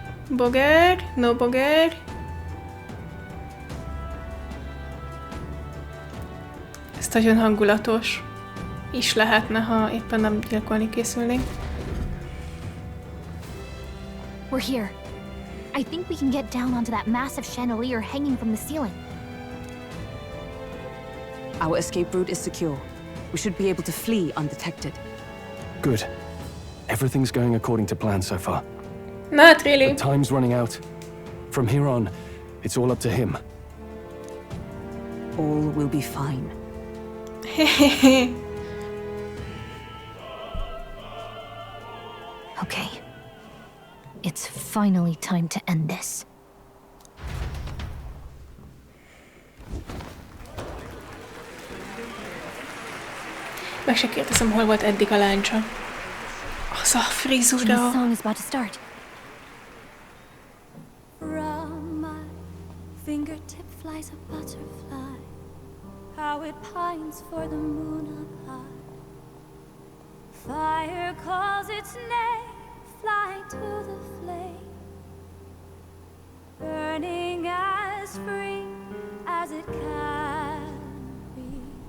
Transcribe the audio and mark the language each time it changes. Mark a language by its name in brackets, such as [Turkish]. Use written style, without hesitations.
[Hungarian] Bogár, no bogár. Ez nagyon hangulatos. Is lehetne, ha éppen nem gyilkolni készülnénk. [English] We're here. I think we can get down onto that massive chandelier hanging from the ceiling. Our escape route is secure. We should be able to flee undetected. Good. Everything's going according to plan so far. Not really. But time's running out. From here on, it's all up to him. All will be fine. Okay. It's finally time to end this. [Hungarian] Meg se kérdezem, hol volt eddig a láncsa. Az a frizura. [English] The song is about to start. From my fingertip flies a butterfly, how it pines for the moon up high. Fire calls its name, flying to the flame, burning as free as it can be.